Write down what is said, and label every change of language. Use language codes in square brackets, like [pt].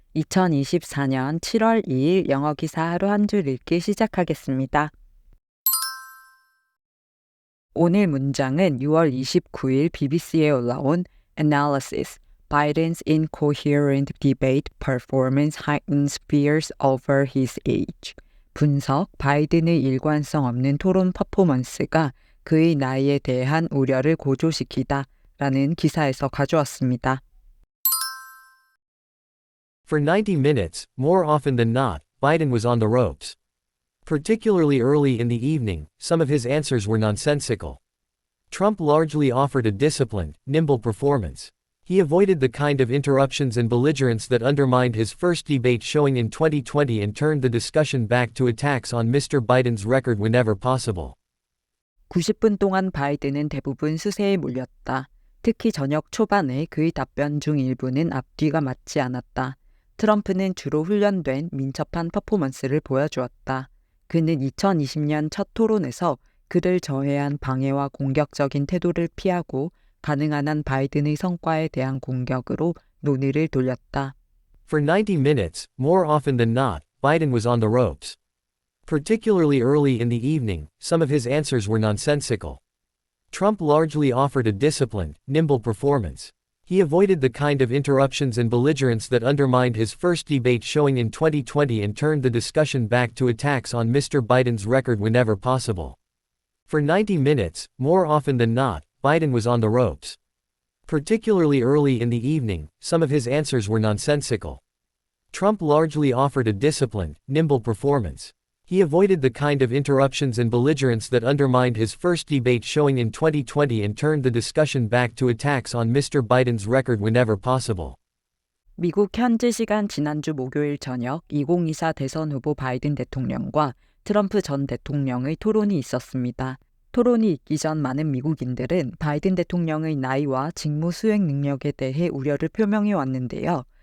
[ko] 2024년 7월 2일 영어 기사 하루 한 줄 읽기 시작하겠습니다. 오늘 문장은 6월 29일 BBC에 올라온 [en] Analysis, Biden's incoherent debate performance heightens fears over his age. [ko] 분석, 바이든의 일관성 없는 토론 퍼포먼스가 그의 나이에 대한 우려를 고조시키다 라는 기사에서 가져왔습니다. [en] For 90 minutes, more often than not, Biden was on the ropes. Particularly early in the evening, some of his answers were nonsensical. Trump largely offered a disciplined, nimble performance. He avoided the kind of interruptions and belligerence that undermined his first debate showing in 2020 and turned the discussion back to attacks on Mr. Biden's record whenever possible. [ko] 90분 동안 바이든은 대부분 수세에 몰렸다. 특히 저녁 초반에 그의 답변 중 일부는 앞뒤가 맞지 않았다. 트럼프는 주로 훈련된 민첩한 퍼포먼스를 보여주었다. 그는 2020년 첫 토론에서 그를 저해한 방해와 공격적인 태도를 피하고 가능한 한 바이든의 성과에 대한 공격으로 논의를 돌렸다. [en] For 90 minutes, more often than not, Biden was on the ropes. Particularly early in the evening, some of his answers were nonsensical. Trump largely offered a disciplined, nimble performance. He avoided the kind of interruptions and belligerence that undermined his first debate showing in 2020 and turned the discussion back to attacks on Mr. Biden's record whenever possible. For 90 minutes, more often than not, Biden was on the ropes. Particularly early in the evening, some of his answers were nonsensical. Trump largely offered a disciplined, nimble performance. He avoided the kind of interruptions and belligerence that undermined his first debate showing in 2020 and turned the discussion back to attacks on Mr. Biden's record whenever possible. [ko] 미국 현지 시간 지난주 목요일 저녁 2024 대선 후보 바이든 대통령과 트럼프 전 대통령의 토론이 있었습니다. 토론이 있기 전 많은 미국인들은 바이든 대통령의 나이와 직무 수행 능력에 대해 우려를 표명해 왔는데요.